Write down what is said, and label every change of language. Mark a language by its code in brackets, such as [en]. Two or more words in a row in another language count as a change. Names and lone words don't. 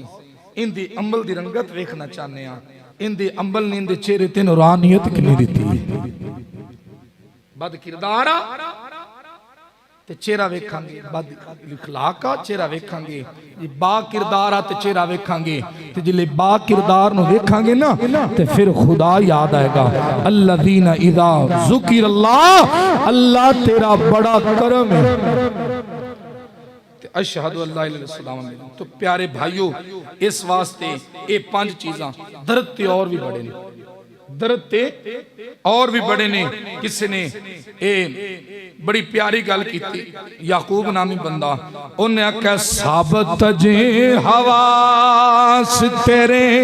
[pa] اندی عمل دی رنگت ویکھنا چاہنے آ، اندے عمل نے اندے چہرے تے نورانیت کنی دتی. بد کردار تے چہرہ ویکھانگے، بد اخلاق کا چہرہ ویکھانگے، با کردار آ تے چہرہ ویکھانگے. تے جیلے با کردار نوں ویکھانگے نا تے فیر خدا یاد آئے گا. [ar] الذين إذا ذكر الله, [ur] اللہ تیرا بڑا کرم ہے. [ar] أشهد أن لا إله إلا الله. [pa] تو پیارے بھائیو، اس واسطے یہ پانچ چیزاں درد تے اور بھی بڑے نے، درد تے اور بھی بڑے نے. کسی نے اے بڑی پیاری گل کی، یعقوب نامی بندہ، انہاں آکھیا ثابت جے حواس تیرے